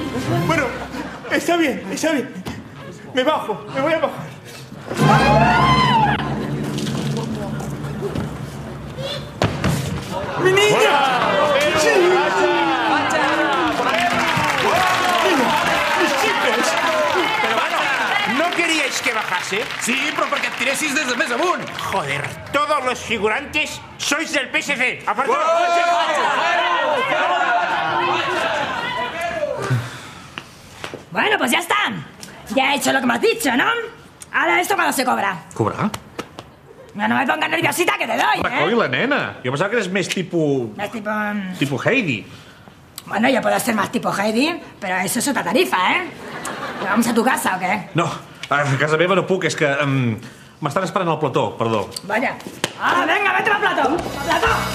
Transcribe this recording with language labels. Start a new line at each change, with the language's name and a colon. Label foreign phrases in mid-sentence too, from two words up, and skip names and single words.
Spanish: Bueno, está bien. Me voy a bajar. ¡Mi niña! ¡Sí! ¡Mis chicas! Pero bueno, ¿No queríais que bajase?
Catalan: sí, però perquè et tiressis des de més amunt.
Spanish: Joder, todos los figurantes sois del PSC. Apartado. Bueno, pues ya está. Ya he hecho lo que me has dicho, ¿no? Ahora, ¿esto cuándo se cobra?
Catalan: Cobrar?
Spanish: No me pongas nerviosita que te doy, Rajoy, ¿eh? la nena.
Catalan: Jo pensava que eres més tipus...
Spanish: Es tipo...
Catalan: tipus Heidi.
Spanish: Bueno, yo puedo ser más tipo Heidi, pero eso es otra tarifa, ¿eh? ¿Vamos a tu casa o qué?
Catalan: No, a casa meva no puc, és que... m'estan esperant al plató, perdó.
Spanish: Vaya. Ah, venga, vete al plató. ¡Al plató!